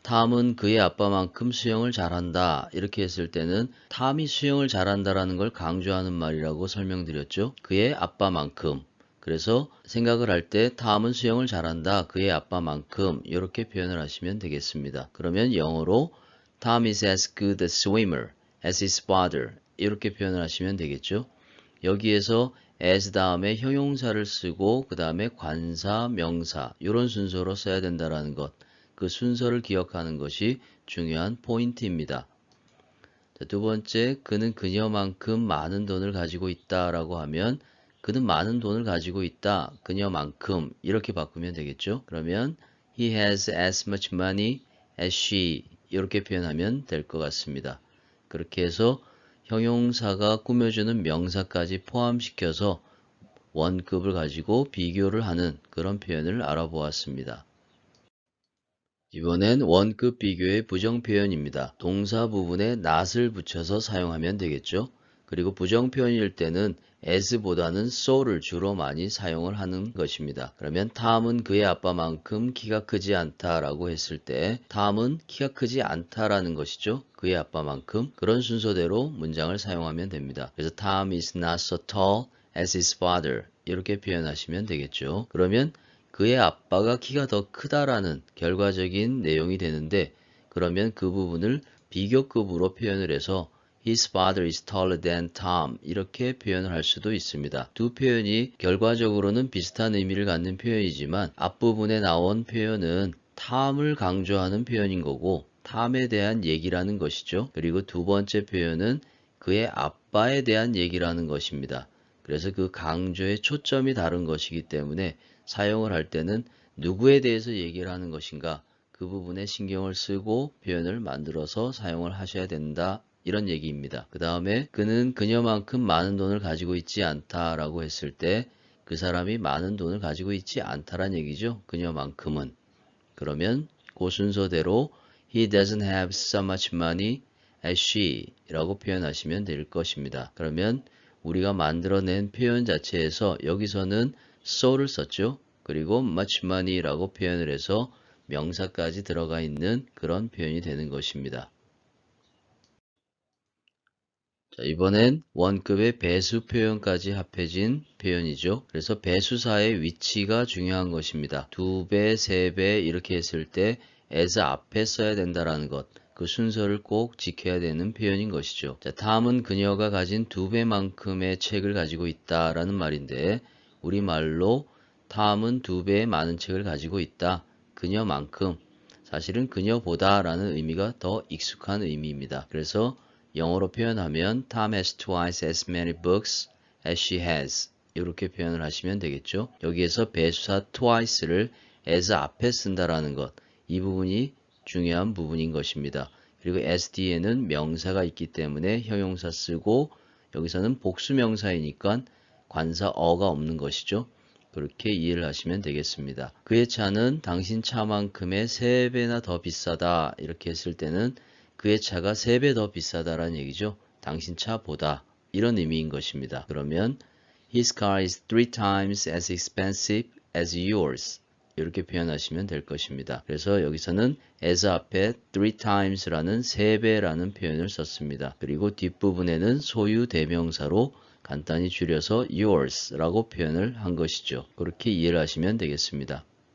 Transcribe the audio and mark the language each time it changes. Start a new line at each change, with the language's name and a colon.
Korean: 탐은 그의 아빠만큼 수영을 잘한다. 이렇게 했을 때는 탐이 수영을 잘한다라는 걸 강조하는 말이라고 설명드렸죠. 그의 아빠만큼. 그래서 생각을 할 때 탐은 수영을 잘한다. 그의 아빠만큼 이렇게 표현을 하시면 되겠습니다. 그러면 영어로
English: Tom is as good a swimmer as his father
Korean: 이렇게 표현을 하시면 되겠죠. 여기에서 as 다음에 형용사를 쓰고 그 다음에 관사, 명사 이런 순서로 써야 된다는 것. 그 순서를 기억하는 것이 중요한 포인트입니다. 자, 두 번째, 그는 그녀만큼 많은 돈을 가지고 있다라고 하면 그는 많은 돈을 가지고 있다. 그녀만큼 이렇게 바꾸면 되겠죠. 그러면
English: he has as much money as she
Korean: 이렇게 표현하면 될 것 같습니다. 그렇게 해서 형용사가 꾸며주는 명사까지 포함시켜서 원급을 가지고 비교를 하는 그런 표현을 알아보았습니다. 이번엔 원급 비교의 부정 표현입니다. 동사 부분에 not을 붙여서 사용하면 되겠죠. 그리고 부정 표현일 때는 as보다는 so를 주로 많이 사용을 하는 것입니다. 그러면 탐은 그의 아빠만큼 키가 크지 않다라고 했을 때 탐은 키가 크지 않다라는 것이죠. 그의 아빠만큼 그런 순서대로 문장을 사용하면 됩니다. 그래서
English: Tom is not so tall as his father
Korean: 이렇게 표현하시면 되겠죠. 그러면 그의 아빠가 키가 더 크다라는 결과적인 내용이 되는데 그러면 그 부분을 비교급으로 표현을 해서
English: His father is taller than Tom
Korean: 이렇게 표현을 할 수도 있습니다. 두 표현이 결과적으로는 비슷한 의미를 갖는 표현이지만 앞부분에 나온 표현은 Tom을 강조하는 표현인 거고 Tom에 대한 얘기라는 것이죠. 그리고 두 번째 표현은 그의 아빠에 대한 얘기라는 것입니다. 그래서 그 강조의 초점이 다른 것이기 때문에 사용을 할 때는 누구에 대해서 얘기를 하는 것인가 그 부분에 신경을 쓰고 표현을 만들어서 사용을 하셔야 된다. 이런 얘기입니다. 그 다음에 그는 그녀만큼 많은 돈을 가지고 있지 않다라고 했을 때 그 사람이 많은 돈을 가지고 있지 않다란 얘기죠. 그녀만큼은. 그러면 그 순서대로
English: He doesn't have so much money as she
Korean: 라고 표현하시면 될 것입니다. 그러면 우리가 만들어낸 표현 자체에서 여기서는 so를 썼죠. 그리고
English: much money
Korean: 라고 표현을 해서 명사까지 들어가 있는 그런 표현이 되는 것입니다. 자, 이번엔 원급의 배수 표현까지 합해진 표현이죠. 그래서 배수사의 위치가 중요한 것입니다. 2배, 3배 이렇게 했을 때 as 앞에 써야 된다라는 것. 그 순서를 꼭 지켜야 되는 표현인 것이죠. 자, 다음은 그녀가 가진 2배만큼의 책을 가지고 있다라는 말인데 우리말로 탐은 2배 많은 책을 가지고 있다. 그녀만큼. 사실은 그녀보다 라는 의미가 더 익숙한 의미입니다. 그래서 영어로 표현하면
English: Tom has twice as many books as she has.
Korean: 이렇게 표현을 하시면 되겠죠. 여기에서 배수사 twice를 as 앞에 쓴다라는 것. 이 부분이 중요한 부분인 것입니다. 그리고 as 뒤에는 명사가 있기 때문에 형용사 쓰고 여기서는 복수명사이니까 관사 어가 없는 것이죠. 그렇게 이해를 하시면 되겠습니다. 그의 차는 당신 차만큼의 3배나 더 비싸다. 이렇게 했을 때는 그의 차가 3배 더 비싸다라는 얘기죠. 당신 차보다 이런 의미인 것입니다. 그러면
English: His car is 3 times as expensive as yours.
Korean: 이렇게 표현하시면 될 것입니다. 그래서 여기서는 as 앞에 3times라는 3배라는 표현을 썼습니다. 그리고 뒷부분에는 소유 대명사로 간단히 줄여서 yours라고 표현을 한 것이죠. 그렇게 이해를 하시면 되겠습니다.